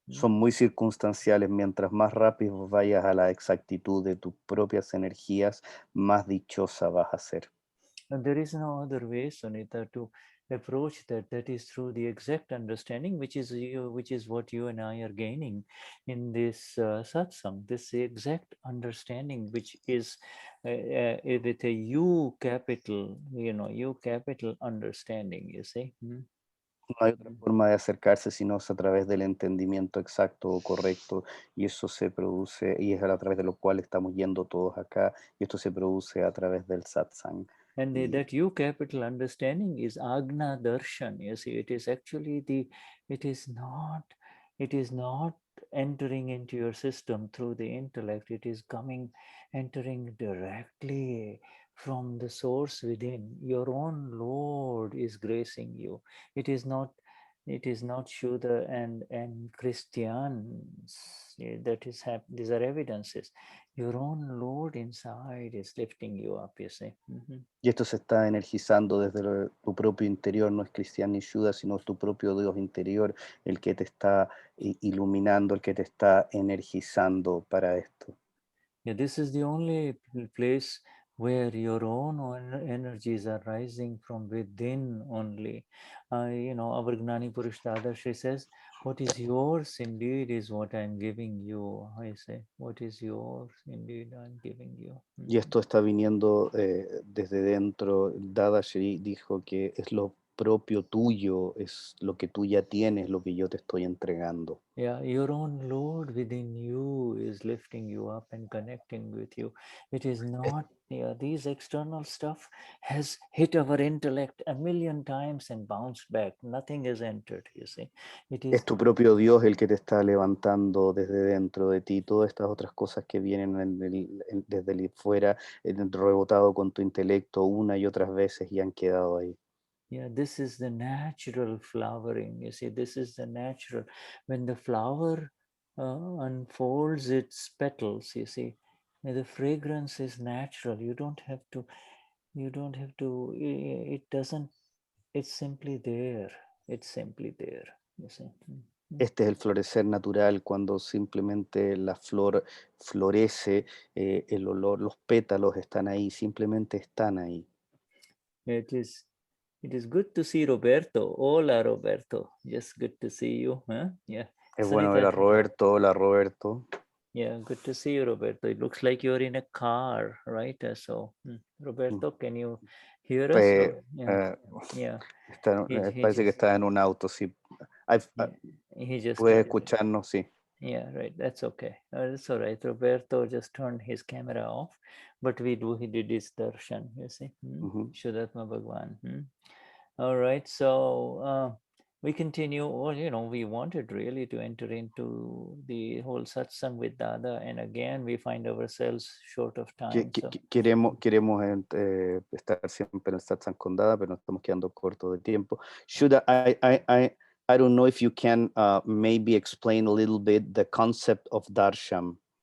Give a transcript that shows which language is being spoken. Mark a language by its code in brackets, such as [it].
[es] Son muy circunstanciales. Mientras más rápido vayas a la exactitud de tus propias energías, más dichosa vas a ser. [en] And there is no other way, Sunita, to approach that. That is through the exact understanding, which is what you and I are gaining in this satsang. This exact understanding, which is with a U capital, U capital understanding. You see. [es] No hay otra forma de acercarse sino a través del entendimiento exacto o correcto, y eso se produce, y es a través de lo cual estamos yendo todos acá, y esto se produce a través del satsang. [en] And that U capital understanding is Agna Darshan. You see, it is actually it is not entering into your system through the intellect. It is entering directly from the source within. Your own Lord is gracing you. It is not Shuddha and Cristians that is happening. These are evidences. Your own Lord inside is lifting you up, you see. [es] Y esto se está energizando desde tu propio interior, no es Cristian ni Shuddha, sino tu propio Dios interior, el que te está iluminando, el que te está energizando para esto. [en] Yeah, this is the only place where your own energies are rising from within only. Our Gnani Purush Dadashri says, what is yours indeed is what I'm giving you. I say, what is yours indeed I'm giving you. [es] Y esto está viniendo desde dentro. Dadashri dijo que es lo propio tuyo es lo que tú ya tienes, lo que yo te estoy entregando. [en] Yeah, your own Lord within you is lifting you up and connecting with you. It is not, these external stuff has hit our intellect a million times and bounced back. Nothing has entered, you see. It is [es] Es tu propio Dios el que te está levantando desde dentro de ti. Todas estas otras cosas que vienen desde el fuera, rebotado con tu intelecto una y otras veces y han quedado ahí. [en] Yeah, this is the natural flowering. You see, this is the natural. When the flower unfolds its petals, you see, the fragrance is natural. You don't have to, it doesn't, it's simply there. It's simply there, you see. [es] Este es el florecer natural, cuando simplemente la flor florece, el olor, los pétalos están ahí, simplemente están ahí. [en] It is good to see Roberto. [es] Hola, Roberto. [en] Just good to see you. Huh? Yeah. [es] Es bueno ver a Roberto. Hola, Roberto. [en] Yeah, good to see you, Roberto. It looks like you're in a car, right? So, Roberto, can you hear us? Yeah. [es] Parece que está en un auto, sí. [en] He just [es] Puedes escucharnos, sí. [en] Yeah, right. That's okay. That's all right. Roberto just turned his camera off, but he did his darshan, you see. Vishuddhatma Bhagwan. All right. So we continue, or we wanted really to enter into the whole satsang with Dada, and again we find ourselves short of time. [es] Queremos estar siempre en el satsang con Dada, pero nos estamos quedando cortos de tiempo. [en] Shuddha, I don't know if you can maybe explain a little bit the concept of darshan.